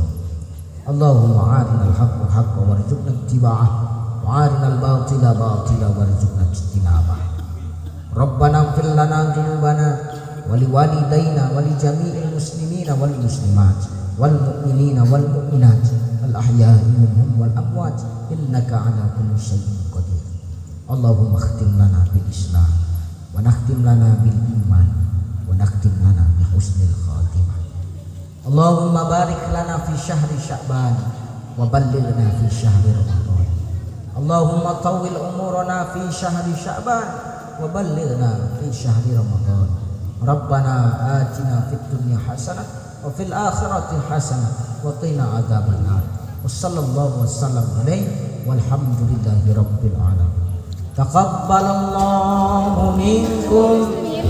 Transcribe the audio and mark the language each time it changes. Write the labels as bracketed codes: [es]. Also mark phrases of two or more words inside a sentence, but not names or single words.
[ar] اللهم أرنا الحق حقا وارزقنا اتباعه وأرنا الباطل باطلا وارزقنا اجتنابه. ربنا اغفر لنا ذنوبنا ولوالدينا ولجميع المسلمين والمسلمات والمؤمنين والمؤمنات الأحياء منهم والأموات إنك على كل شيء قدير. اللهم اختم لنا بالإسلام ونختم لنا بالإيمان ونختم لنا بحسن الخاتمة. اللهم بارك لنا في شهر شعبان وبلغنا في شهر رمضان. اللهم طول أعمارنا في شهر شعبان وبلغنا في شهر رمضان. ربنا آتنا في الدنيا حسنة وفي الآخرة حسنة وقنا عذاب النار. وصلى الله وسلم عليه والحمد لله رب العالمين. تقبل الله منكم